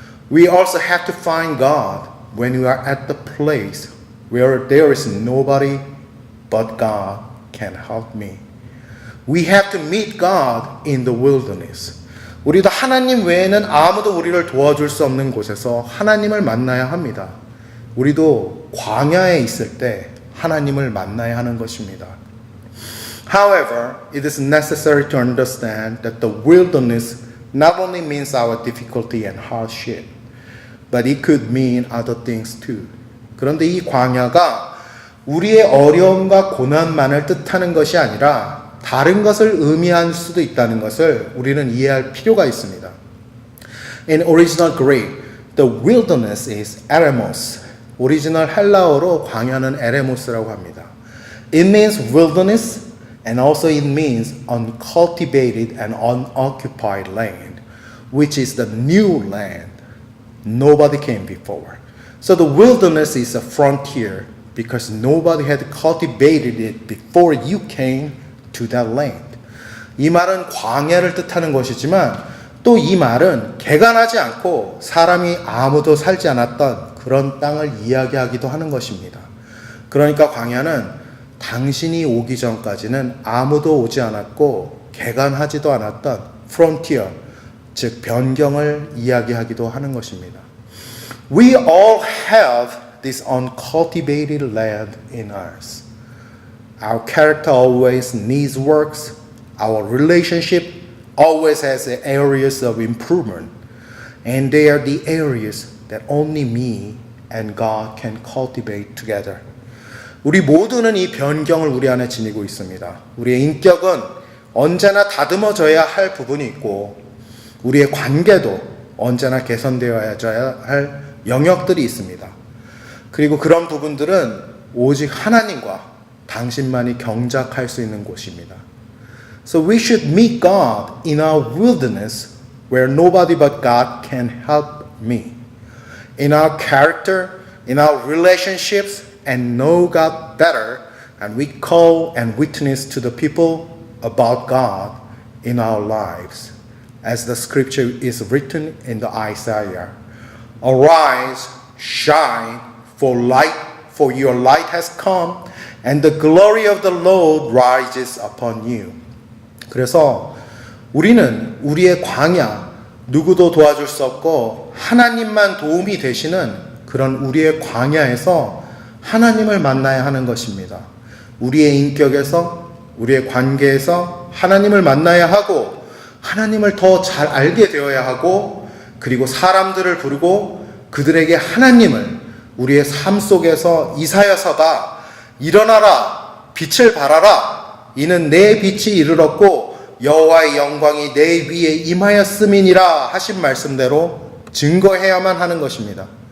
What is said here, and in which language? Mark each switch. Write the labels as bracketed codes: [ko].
[en] We also have to find God when we are at the place where there is nobody but God can help me. We have to meet God in the wilderness. [ko] 우리도 하나님 외에는 아무도 우리를 도와줄 수 없는 곳에서 하나님을 만나야 합니다. 우리도 광야에 있을 때 하나님을 만나야 하는 것입니다. [en] However, it is necessary to understand that the wilderness not only means our difficulty and hardship, but it could mean other things too. [ko] 그런데 이 광야가 우리의 어려움과 고난만을 뜻하는 것이 아니라 다른 것을 의미할 수도 있다는 것을 우리는 이해할 필요가 있습니다. [en] In original Greek, the wilderness is eremos. [ko] 오리지널 헬라어로 광야는 에레모스라고 합니다. [en] It means wilderness and also it means uncultivated and unoccupied land, which is the new land. Nobody came before. So the wilderness is a frontier because nobody had cultivated it before you came to that land. [ko] 이 말은 광야를 뜻하는 것이지만 또 또 이 말은 개간하지 않고 사람이 아무도 살지 않았던 그런 땅을 이야기하기도 하는 것입니다. 그러니까 광야는 당신이 오기 전까지는 아무도 오지 않았고 개간하지도 않았던 frontier, 즉 변경을 이야기하기도 하는 것입니다. [en] We all have this uncultivated land in us. Our character always needs works. Our relationship always has areas of improvement. And they are the areas that only me and God can cultivate together. [ko] 우리 모두는 이 변경을 우리 안에 지니고 있습니다. 우리의 인격은 언제나 다듬어져야 할 부분이 있고 우리의 관계도 언제나 개선되어야 할 영역들이 있습니다. 그리고 그런 부분들은 오직 하나님과 당신만이 경작할 수 있는 곳입니다. [en] So we should meet God in our wilderness where nobody but God can help me. In our character, in our relationships, and know God better, and we call and witness to the people about God in our lives. As the scripture is written in the Isaiah, arise, shine, for your light has come, and the glory of the Lord rises upon you. [ko] 그래서 우리는 우리의 광야, 누구도 도와줄 수 없고 하나님만 도움이 되시는 그런 우리의 광야에서 하나님을 만나야 하는 것입니다. 우리의 인격에서, 우리의 관계에서 하나님을 만나야 하고 하나님을 더 잘 알게 되어야 하고 그리고 사람들을 부르고 그들에게 하나님을 우리의 삶 속에서 이사야서가 일어나라, 빛을 발하라, 이는 내 빛이 이르렀고 여호와의 영광이 내 위에 임하였음이니라 하신 말씀대로 증거해야만 하는 것입니다.